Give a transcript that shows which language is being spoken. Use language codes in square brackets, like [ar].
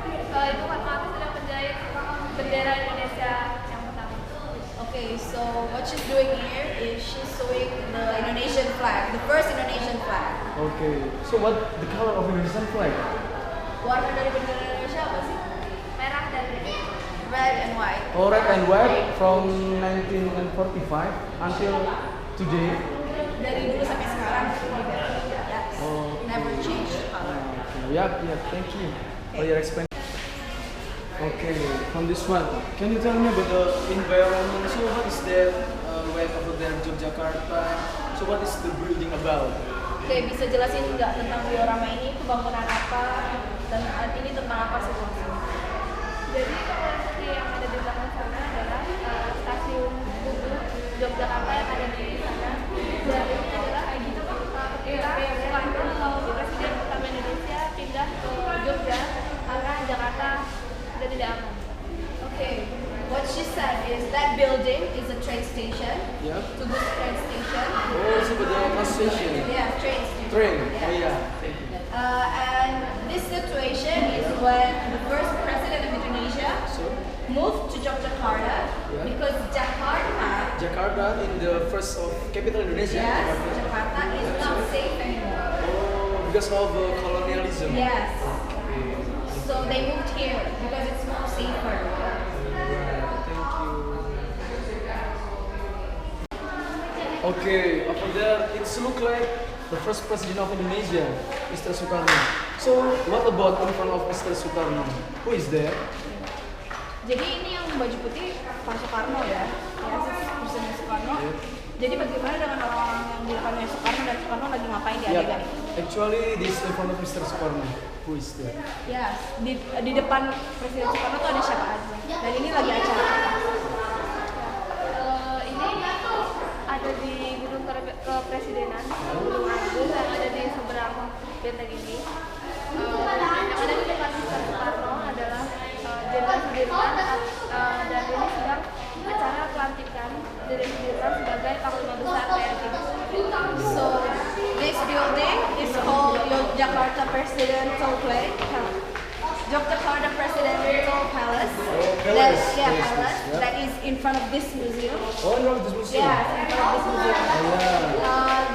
[id] Ibu Fatmawati sedang menjahit bendera Indonesia yang pertama. [en] Okay, so what she's doing here is she's sewing the Indonesian flag, the first Indonesian flag. Okay. So, what the color of Indonesian flag? [id] Warna dari bendera Indonesia apa sih? Merah dan putih. [en] Red and white. Oh, red and white from 1945 until today. [id] Dari dulu sampai sekarang. [en] Yes. Oh. Never changed color. Okay. Yeah. Thank you for your explanation. Okay, from this one, can you tell me about the environment? So, what is that right over there, Yogyakarta? So, what is the building about? [id] Oke, bisa jelasin nggak tentang diorama ini, pembangunan apa, dan ini tentang apa sih? Jadi seperti yang ada di belakang sana adalah stasiun Tugu Yogyakarta yang ada di sana. Dan ini adalah ketika Soekarno Presiden pertama Indonesia pindah ke Jogja karena Jakarta sudah tidak aman. [en] Okay, what she said is that building is a train station. Yeah. Tugu train station. Oh, it's about the bus station. Yeah, train station. Train. Yeah. Oh, yeah. Thank you. And this situation is when the first president of Indonesia So, moved to Yogyakarta Yeah. because Jakarta in the first of capital Indonesia. yes, Jakarta. Jakarta is not safe anymore. Oh, because of colonialism. Yes. So they moved here because it's more safer. Thank you. Okay, over there it looks like the first president of Indonesia, Mr. Soekarno. So, what about in front of Mr. Soekarno? Who is there? [id] Jadi ini yang baju putih Pak Soekarno ya, Presiden Soekarno. Jadi bagaimana dengan orang-orang yang di depannya Soekarno dan Soekarno lagi ngapain di adegan ini? [en] Actually, this in front of Mr. Soekarno. Who is there? [id] Yes, di depan Presiden Soekarno tuh ada siapa aja? Dan ini lagi acara apa? Ini ada di gedung kepresidenan, Gedung Agung yang ada di seberang benteng ini. Yang ada di depan Mr. Soekarno adalah Jenderal Sudirman dan ini sedang acara pelantikan Jenderal Sudirman sebagai Panglima Besar TNI. [en] So this building is called Yogyakarta Presidential Palace. Yogyakarta Presidential Palace. Oh, palace. palace. yes, yeah. That is in front of this museum. Oh, no, this was Yes, in front of this museum. Yeah.